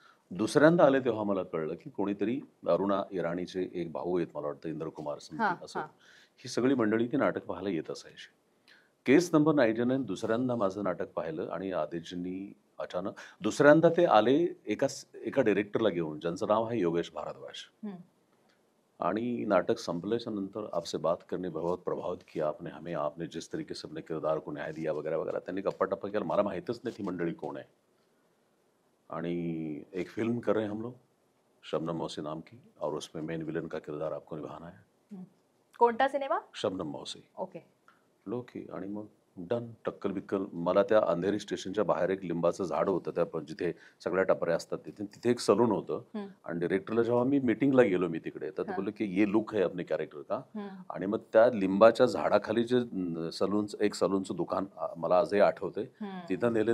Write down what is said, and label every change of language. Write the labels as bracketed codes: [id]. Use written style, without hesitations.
[mr] दुसऱ्यांदा आले तेव्हा मला कळलं की कोणीतरी अरुणा इराणीचे एक भाऊ आहेत, मला वाटतं इंद्रकुमार समथिंग असं, ही सगळी मंडळी ती नाटक पाहायला येत असायची. केस नंबर 99 दुसऱ्यांदा माझं नाटक पाहिलं आणि आदेशजींनी अचानक दुसऱ्यांदा ते आले एका डायरेक्टरला घेऊन, ज्यांचं नाव आहे योगेश भारद्वाज. आणि नाटक संपल्याच्या नंतर [hi] आपसे बात करने बहुत प्रभावित किया आपने हमें, आपने जिस तरीके से अपने किरदार को न्याय दिया वगैरह वगैरह. [mr] त्यांनी गप्पा टप्पा केला. मला माहितच नाही ती मंडळी कोण आहे. [hi] आणि एक फिल्म कर रहे हैं हम लोग, शबनम मौसी नाम की, और उसमें मेन विलन का किरदार आपको निभाना है. [mr] कोणता सिनेमा? शबनम मौसी. ओके. लोकी. आणि मग डन, टक्कल बिक्कल. मला त्या अंधेरी स्टेशनच्या बाहेर एक लिंबाचं झाड होतं, त्या जिथे सगळ्या टपऱ्या असतात तिथे एक सलून होतं. आणि डिरेक्टरला जेव्हा मी मीटिंगला गेलो मी तिकडे, तर ते बोलले की [hi] ये लुक है अपने कॅरेक्टर का. [mr] आणि मग त्या लिंबाच्या झाडाखाली जे एक सलूनचं दुकान मला आजही आठवते, तिथं नेले.